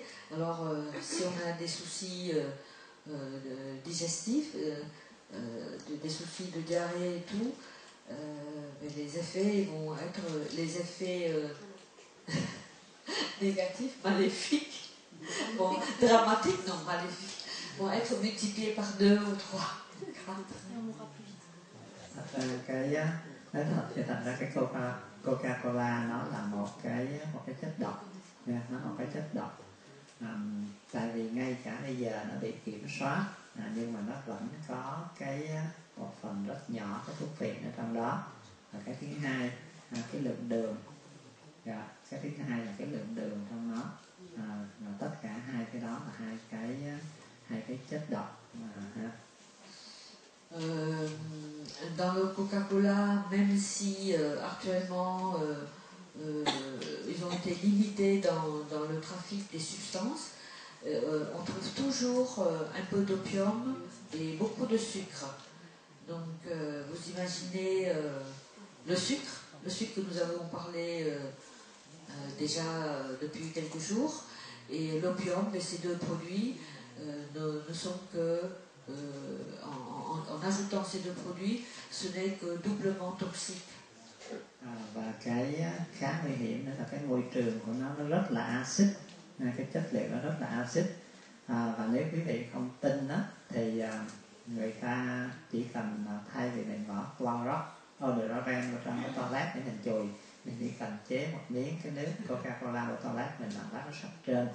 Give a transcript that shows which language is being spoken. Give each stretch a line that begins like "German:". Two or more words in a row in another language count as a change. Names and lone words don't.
French: Alors si on a des soucis digestifs, des soucis de diarrhée et tout, les effets vont être les effets négatifs, maléfiques, bon, dramatiques, non, maléfiques, vont être multipliés par 2 ou 3, 4.
Vietnamese: Nói thật thì thành ra cái Coca-Cola nó là một cái chất độc, nó là một cái chất độc. Tại vì ngay cả bây giờ nó bị kiểm soát, nhưng mà nó vẫn có một phần rất nhỏ cái thuốc phiện ở trong đó. Và cái thứ hai, cái lượng đường. Cái thứ hai là cái lượng đường trong nó. Tất cả hai cái đó là hai cái chất độc.
French: Dans le Coca-Cola, même si actuellement ils ont été limités dans le trafic des substances, on trouve toujours un peu d'opium et beaucoup de sucre. Donc vous imaginez le sucre que nous avons parlé déjà depuis quelques jours, et l'opium, et ces deux produits ne sont que, en ajoutant ces deux produits, ce n'est que doublement toxique.
Vietnamese: Và cái khá nguy hiểm nữa là cái môi trường của nó rất là axit, cái chất liệu nó rất là axit. Và nếu quý vị không tin đó, thì người ta chỉ cần thay vì mình bỏ Clorox, deodorant vào trong cái toilet để mình chùi, mình chỉ cần chế một miếng cái nước Coca-Cola vào toilet mình làm đó nó sạch trơn.